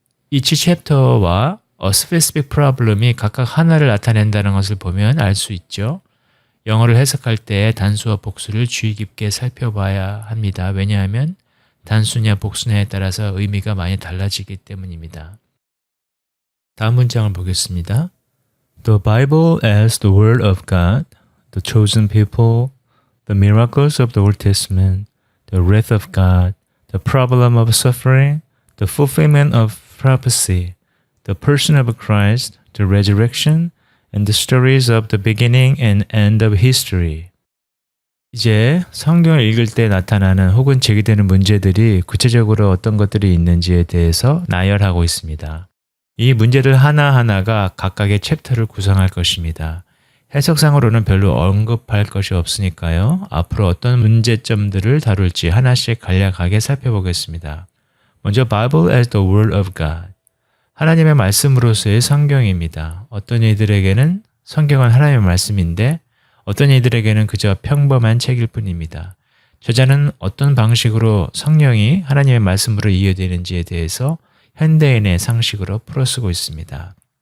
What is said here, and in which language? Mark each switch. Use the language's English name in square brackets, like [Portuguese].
[English] Each chapter [Korean] 와 [English] a specific problem [Korean] 이 각각 하나를 나타낸다는 것을 보면 알 수 있죠. 영어를 해석할 때 단수와 복수를 주의 깊게 살펴봐야 합니다. 왜냐하면 단수냐 복수냐에 따라서 의미가 많이 달라지기 때문입니다. 다음 문장을 보겠습니다. [English] The Bible as the Word of God, the chosen people, the miracles of the Old Testament, the wrath of God, the problem of suffering, the fulfillment of prophecy, the person of Christ, the resurrection, and the stories of the beginning and end of history. [Korean] 이제 성경을 읽을 때 나타나는 혹은 제기되는 문제들이 구체적으로 어떤 것들이 있는지에 대해서 나열하고 있습니다. 이 문제들 하나하나가 각각의 챕터를 구성할 것입니다. 해석상으로는 별로 언급할 것이 없으니까요. 앞으로 어떤 문제점들을 다룰지 하나씩 간략하게 살펴보겠습니다. 먼저 [English] Bible as the Word of God. [Korean] 하나님의 말씀으로서의 성경입니다. 어떤 이들에게는 성경은 하나님의 말씀인데 어떤 이들에게는 그저 평범한 책일 뿐입니다. 저자는 어떤 방식으로 성령이 하나님의 말씀으로 이해되는지에 대해서 현대인의 상식으로 풀어쓰고 있습니다.